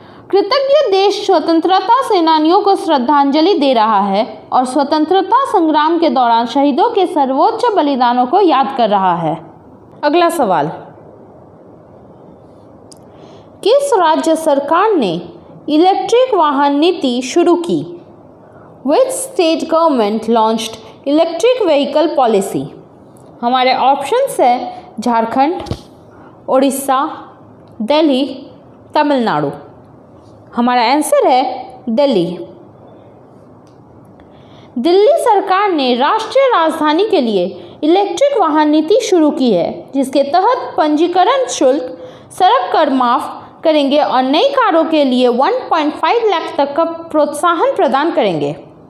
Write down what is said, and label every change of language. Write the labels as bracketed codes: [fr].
[hi] कृतज्ञ देश स्वतंत्रता सेनानियों को श्रद्धांजलि दे रहा है और स्वतंत्रता संग्राम के दौरान शहीदों के सर्वोच्च बलिदानों को याद कर रहा है। अगला सवाल, किस राज्य सरकार ने इलेक्ट्रिक वाहन नीति शुरू की? [en] Which state government launched electric vehicle policy? [hi] हमारे ऑप्शंस है झारखंड, उड़ीसा, दिल्ली, तमिलनाडु। हमारा आंसर है दिल्ली। दिल्ली सरकार ने राष्ट्रीय राजधानी के लिए इलेक्ट्रिक वाहन नीति शुरू की है, जिसके तहत पंजीकरण शुल्क, सड़क कर माफ करेंगे और नई कारों के लिए 1.5 लाख तक का प्रोत्साहन प्रदान करेंगे।